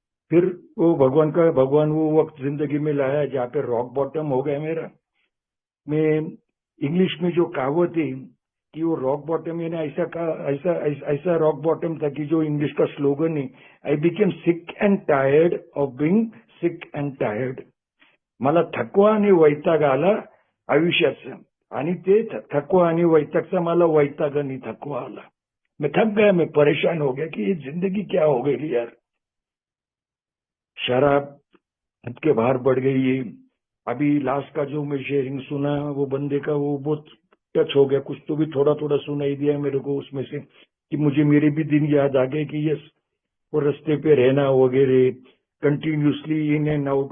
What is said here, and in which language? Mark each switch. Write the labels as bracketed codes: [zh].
[hi] फिर वो भगवान वो वक्त जिंदगी में लाया जहाँ पे रॉक बॉटम हो गया मेरा. मैं इंग्लिश में जो कहावत है कि वो रॉक बॉटम, यानी ऐसा रॉक बॉटम था कि जो इंग्लिश का स्लोगन है, [en] I became sick and tired [hi] of being sick and tired. [mr] मला थकवा आणि वैताग आला आयुष्याचा, आणि ते थकवा आणि वैतागचा मला वैताग आणि थकवा आला. [hi] मैं थक गया, मैं परेशान हो गया कि ये जिंदगी क्या हो गई यार. शराब हद के बाहर बढ़ गई है। अभी लास्ट का जो मैं शेयरिंग सुना वो बंदे का, वो बहुत टच हो गया। कुछ तो भी थोड़ा थोड़ा सुनाई दिया मेरे को उसमें से, कि मुझे मेरे भी दिन याद आ गए कि यस, वो रास्ते पे रहना वगैरह [en] Continuously in and out.